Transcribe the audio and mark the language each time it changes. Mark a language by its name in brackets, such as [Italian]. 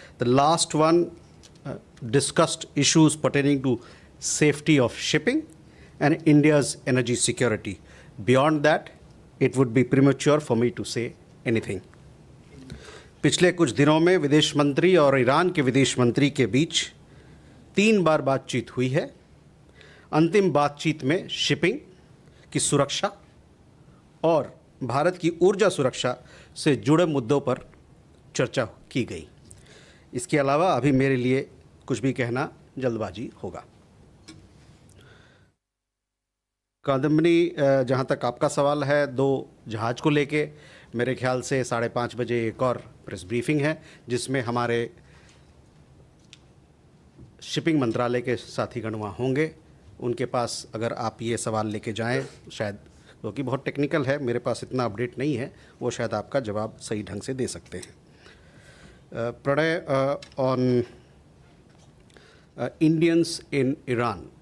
[English] The last one discussed issues pertaining to safety of shipping and India's energy security. Beyond that, it would be premature for me to say anything. [Hindi] पिछले कुछ दिनों में विदेश मंत्री और Iran के विदेश मंत्री के बीच 3 बार बातचीत हुई है। अंतिम बातचीत में शिपिंग की सुरक्षा और भारत की ऊर्जा सुरक्षा से जुड़े मुद्दों पर चर्चा की गई। इसके अलावा अभी मेरे लिए कुछ भी कहना जल्दबाजी होगा। कादम्बनी, जहाँ तक आपका सवाल है, 2 जहाज़ को लेके मेरे ख्याल से 5:30 बजे एक और प्रेस ब्रीफिंग है, जिसमें हमारे शिपिंग मंत्रालय के साथीगण वहाँ होंगे। उनके पास अगर आप ये सवाल लेके जाएं, शायद क्योंकि बहुत टेक्निकल है, मेरे पास इतना अपडेट नहीं है, वो शायद आपका जवाब सही ढंग से दे सकते हैं। [English] Pranay, on Indians in Iran.